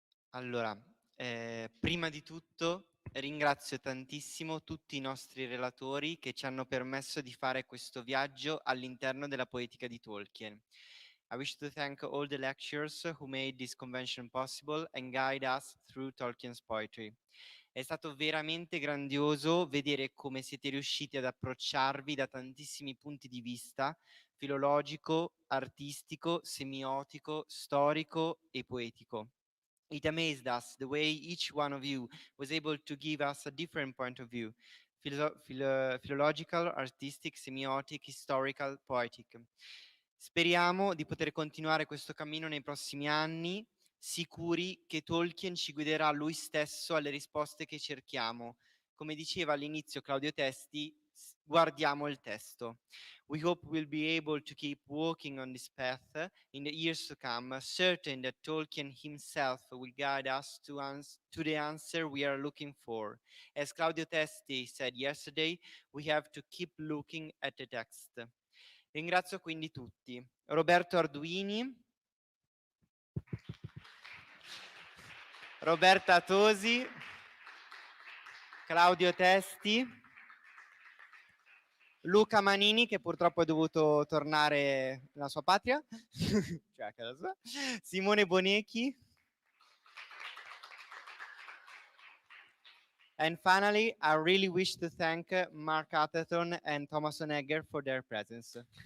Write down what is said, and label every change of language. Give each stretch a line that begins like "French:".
Italian: Allora, prima di tutto ringrazio tantissimo tutti i nostri relatori che ci hanno permesso di fare questo viaggio all'interno della poetica di Tolkien.
English: I wish to thank all the lecturers who made this convention possible and guide us through Tolkien's poetry.
Italian: È stato veramente grandioso vedere come siete riusciti ad approcciarvi da tantissimi punti di vista, filologico, artistico, semiotico, storico e poetico.
English: It amazed us the way each one of you was able to give us a different point of view, philological, artistic, semiotic, historical, poetic.
Italian: Speriamo di poter continuare questo cammino nei prossimi anni, sicuri che Tolkien ci guiderà lui stesso alle risposte che cerchiamo. Come diceva all'inizio Claudio Testi, guardiamo il testo.
English: We hope we'll be able to keep walking on this path in the years to come, certain that Tolkien himself will guide us to the answer we are looking for. As Claudio Testi said yesterday, we have to keep looking at the text.
Italian: Ringrazio quindi tutti. Roberto Arduini, Roberta Tosi, Claudio Testi, Luca Manini, che purtroppo è dovuto tornare nella sua patria, cioè a casa sua, Simone Bonechi,
English: and finally, I really wish to thank Mark Atherton and Thomas Onegger for their presence.